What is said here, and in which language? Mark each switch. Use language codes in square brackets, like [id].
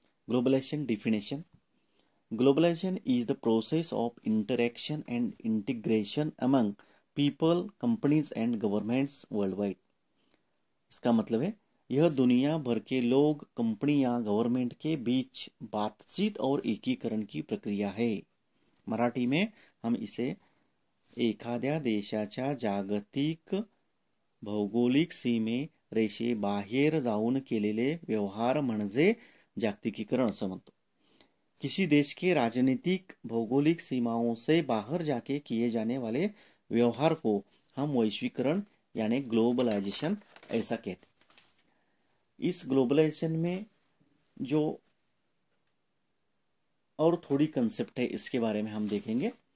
[en] Globalisation definition: Globalization is the process of interaction and integration among people, companies and governments worldwide। [hi] इसका मतलब है, यह दुनिया भर के लोग, कंपनियां, गवर्नमेंट के बीच बातचीत और एकीकरण की प्रक्रिया है। मराठी में हम इसे [mr] एखाद्या देशाच्या जागतिक भौगोलिक सीमे रेषे बाहेर जाऊन केलेले व्यवहार म्हणजे जागतिकीकरण असं म्हणतो। [hi] किसी देश के राजनीतिक भौगोलिक सीमाओं से बाहर जाके किए जाने वाले व्यवहार को हम वैश्वीकरण यानी ग्लोबलाइजेशन ऐसा कहते हैं। इस ग्लोबलाइजेशन में जो और थोड़ी कंसेप्ट है, इसके बारे में हम देखेंगे।